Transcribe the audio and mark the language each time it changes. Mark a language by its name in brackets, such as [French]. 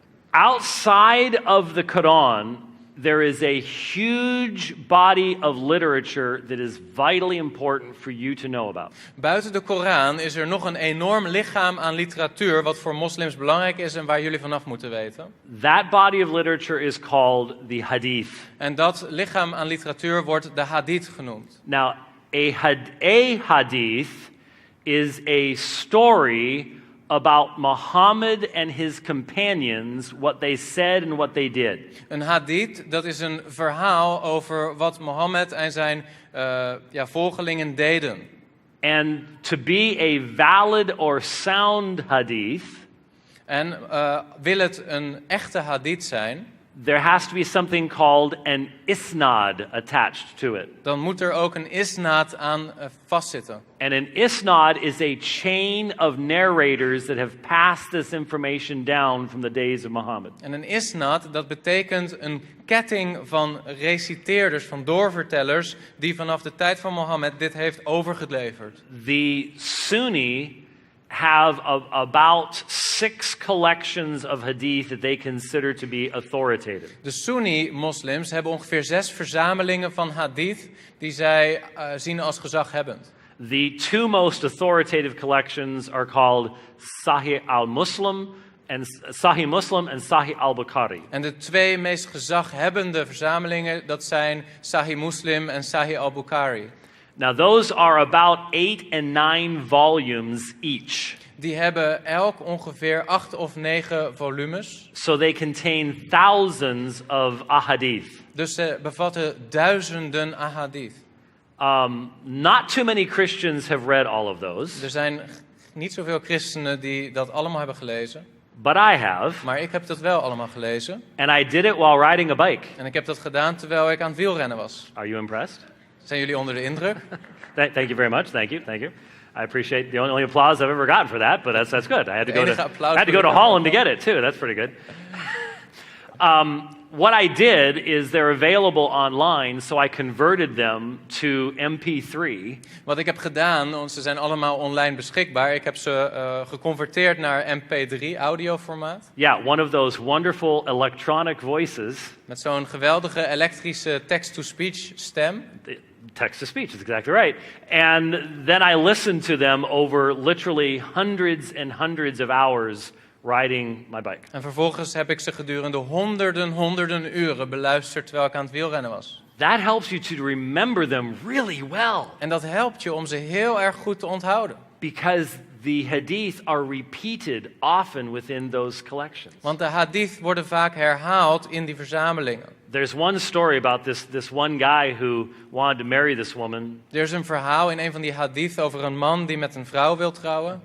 [English] Outside of the Quran, there is a huge body of literature that is vitally important for you to know about. [Dutch] Buiten de Koran is er nog een enorm lichaam aan literatuur wat voor moslims belangrijk is en waar jullie vanaf moeten weten. [English] That body of literature is called the hadith. [Dutch] En dat lichaam aan literatuur wordt de hadith genoemd. [English] Now, a hadith is a story about Muhammad and his companions, what they said and what they did. [Dutch] Een hadith, dat is een verhaal over wat Mohammed en zijn volgelingen deden. [English] And to be a valid or sound hadith, [Dutch] En wil het een echte hadith zijn, [English] there has to be something called an isnad attached to it. [Dutch] Dan moet er ook een isnaad aan vastzitten. [English] And an isnad is a chain of narrators that have passed this information down from the days of Muhammad. [Dutch] En een isnaad, dat betekent een ketting van reciteerders, van doorvertellers, die vanaf de tijd van Mohammed dit heeft overgeleverd. [English] The Sunni have about 6 collections of hadith that they consider to be authoritative. [Dutch] De Sunni-moslims hebben ongeveer 6 verzamelingen van hadith die zij zien als gezaghebbend. [English] The 2 most authoritative collections are called Sahih al-Muslim and Sahih al-Bukhari. [Dutch] En de 2 meest gezaghebbende verzamelingen, dat zijn Sahih Muslim en Sahih al-Bukhari. [English] Now those are about 8 and 9 volumes each. [Dutch] Die hebben elk ongeveer 8 of 9 volumes. [English] So they contain thousands of ahadith. [Dutch] Dus ze bevatten duizenden ahadith. [English] Not too many Christians have read all of those, [Dutch] Er zijn niet zoveel christenen die dat allemaal hebben gelezen. [English] but I have. [Dutch] Maar ik heb dat wel allemaal gelezen. [English] And I did it while riding a bike. [Dutch] En ik heb dat gedaan terwijl ik aan het wielrennen was. [English] Are you impressed? [Dutch] Zijn jullie onder de indruk? [English] Thank you very much. Thank you. I appreciate the only applause I've ever gotten for that, but that's good. I had to go to Holland to get it too. That's pretty good. What I did is they're available online, so I converted them to MP3. [Dutch] Wat ik heb gedaan, want ze zijn allemaal online beschikbaar. Ik heb ze geconverteerd naar MP3 audioformaat. [English] Yeah, one of those wonderful electronic voices. [Dutch] Met zo'n geweldige elektrische text-to-speech stem. [English] Text-to-speech, that's exactly right. And then I listened to them over literally hundreds and hundreds of hours riding my bike. [Dutch] En vervolgens heb ik ze gedurende honderden uren beluisterd terwijl ik aan het wielrennen was. [English] That helps you to remember them really well. [Dutch] En dat helpt je om ze heel erg goed te onthouden. [English] Because the hadith are repeated often within those collections. [Dutch] Want de hadith worden vaak herhaald in die verzamelingen. [English] There's one story about this one guy who wanted to marry this woman. [Dutch] Er is een verhaal in een van die hadith over een man die met een vrouw wil trouwen.